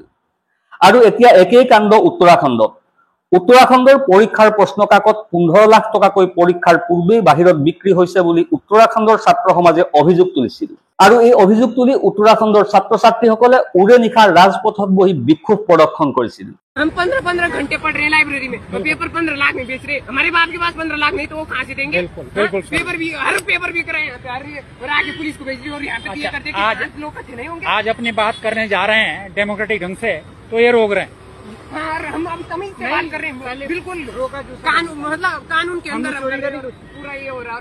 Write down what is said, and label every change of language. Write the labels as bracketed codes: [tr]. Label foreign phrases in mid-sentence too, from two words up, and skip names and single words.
[as] আৰু এতিয়া একেই কাণ্ড উত্তৰাখণ্ডত। উত্তৰাখণ্ডৰ পৰীক্ষাৰ প্ৰশ্ন কাকত 15 লাখ টকাকৈ পৰীক্ষাৰ পূৰ্বেই বাহিৰত বিক্ৰী হৈছে বুলি উত্তৰাখণ্ডৰ ছাত্ৰ সমাজে অভিযোগ তুলিছিল। আৰু এই অভিযোগ তুলি উত্তৰাখণ্ডৰ ছাত্ৰ ছাত্ৰীসকলে উৰে নিশা ৰাজপথত বহি বিক্ষোভ প্ৰদৰ্শন কৰিছিল। [hi] हम 15-15 घंटे पढ़ रहे हैं लाइब्रेरी में और पेपर 15 लाख में बेच रहे हैं। हमारे बाप के पास 15 लाख नहीं तो वो कहाँ से देंगे? पेपर भी हर पेपर बिक रहे हैं और आगे पुलिस को भेज रही और यहाँ पे दिया करते आज लोग कच्चे नहीं होंगे। आज अपनी बात करने जा रहे हैं डेमोक्रेटिक ढंग से तो ये रोक रहे हैं। हाँ, हम अब तमीज से बात कर रहे हैं। बिल्कुल कानून मतलब कानून के अंदर पूरा ये हो रहा है।